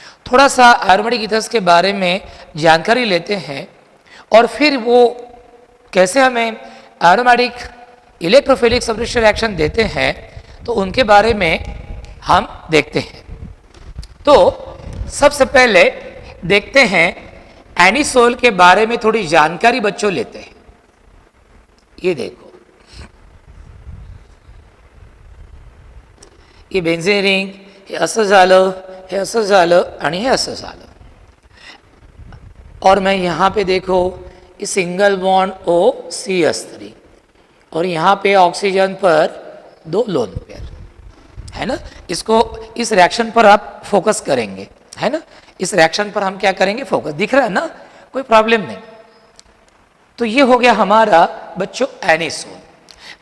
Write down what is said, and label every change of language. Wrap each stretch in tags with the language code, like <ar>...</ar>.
<hi>थोड़ा सा aromatic ethers के बारे में जानकारी लेते हैं और फिर वो कैसे हमें एरोमेटिक इलेक्ट्रोफिलिक सबस्टिट्यूशन रिएक्शन देते हैं तो उनके बारे में हम देखते हैं। तो सबसे पहले देखते हैं एनिसोल के बारे में थोड़ी जानकारी बच्चों लेते हैं। ये देखो, ये बेंजीन रिंग,</hi> <mr>हे असं झालं, हे असं झालं आणि हे असं झालं।</mr> <hi>और मैं यहाँ पे देखो ये सिंगल बॉन्ड OCH3 और यहाँ पे ऑक्सीजन पर 2 लोन पेयर है ना। इसको इस रिएक्शन पर आप फोकस करेंगे है ना, इस रिएक्शन पर हम क्या करेंगे? फोकस। दिख रहा है ना, कोई प्रॉब्लम नहीं। तो ये हो गया हमारा बच्चों एनिसोल।</hi>